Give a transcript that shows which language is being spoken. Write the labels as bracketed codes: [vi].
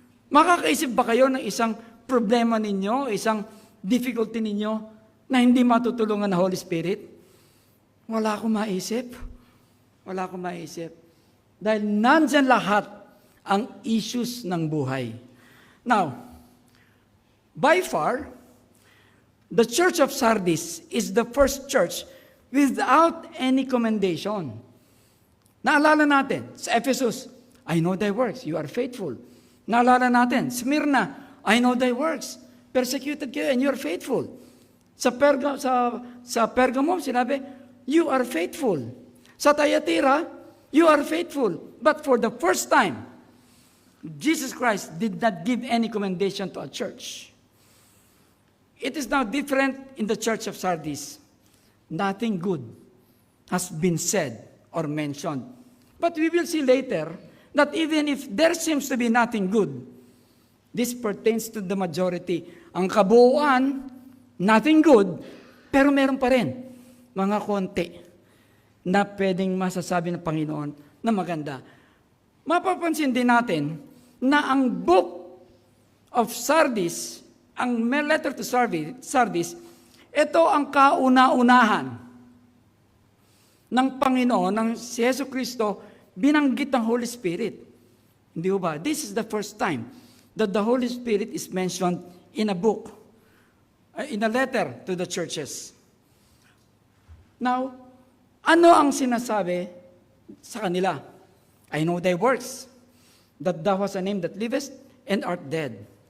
[tl] Makakaisip ba kayo ng isang problema ninyo, isang difficulty ninyo na hindi matutulungan ng Holy Spirit? Wala akong maisip. Wala akong maisip. Dahil nandyan lahat ang issues ng buhay. [en] Now, by far, the Church of Sardis is the first church without any commendation. [tl] Naalala natin, sa Ephesus, [en] "I know thy works, you are faithful." [tl] Naalala natin, [en] Smyrna, "I know thy works, persecuted kayo and you are faithful." [tl] Sa [en] Pergamum, [tl] sinabi, [en] "You are faithful." [tl] Sa [en] Thyatira, "You are faithful." But for the first time, Jesus Christ did not give any commendation to a church. It is now different in the Church of Sardis. Nothing good has been said or mentioned. But we will see later that even if there seems to be nothing good, this pertains to the majority. [tl] Ang kabuuan, [en] nothing good, [tl] pero meron pa rin mga konti na pwedeng masasabi ng Panginoon na maganda. Mapapansin din natin na ang [en] book of [tl] Sardis ang letter to Sardis, ito ang kauna-unahan ng Panginoon, ng si Yesu Cristo, binanggit ng Holy Spirit. Hindi ba? [en] This is the first time that the Holy Spirit is mentioned in a book, in a letter to the churches. [tl] Now, ano ang sinasabi sa kanila? [en] I know thy works, that thou hast a name that livest and art dead.